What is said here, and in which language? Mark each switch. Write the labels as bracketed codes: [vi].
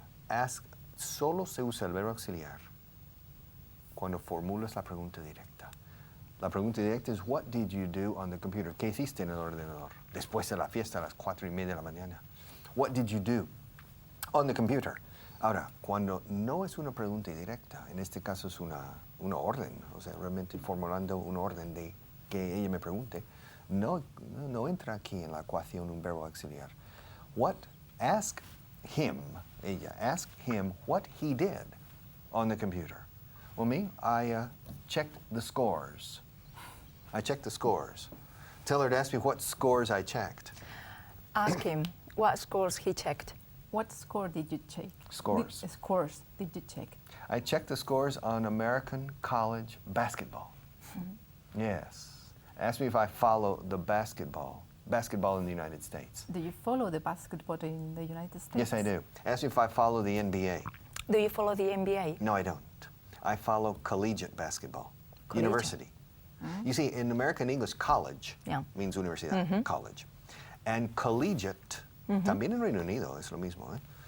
[es] Ask, solo se usa el verbo auxiliar cuando formulas la pregunta directa. La pregunta directa es, [en] what did you do on the computer? [es] ¿Qué hiciste en el ordenador? Después de la fiesta a las 4:30 de la mañana. [en] What did you do on the computer? [es] Ahora, cuando no es una pregunta directa, en este caso es una orden, o sea, realmente formulando una orden de que ella me pregunte, no entra aquí en la ecuación un verbo auxiliar. [en] Ask him, ella, ask him what he did on the computer. Well, me, I checked the scores. I checked the scores. Tell her to ask me what scores I checked. Ask him what scores he checked. What score did you check? Scores. Scores did you check? I check the scores on American college basketball. Yes. Ask me if I follow the basketball in the United States. Do you follow the basketball in the United States? Yes, I do. Ask me if I follow the NBA. Do you follow the NBA? No, I don't. I follow collegiate basketball, Collegiate. university. You see, in American English, college Yeah. means universidad, college. [es] And collegiate, también en Reino Unido es lo mismo.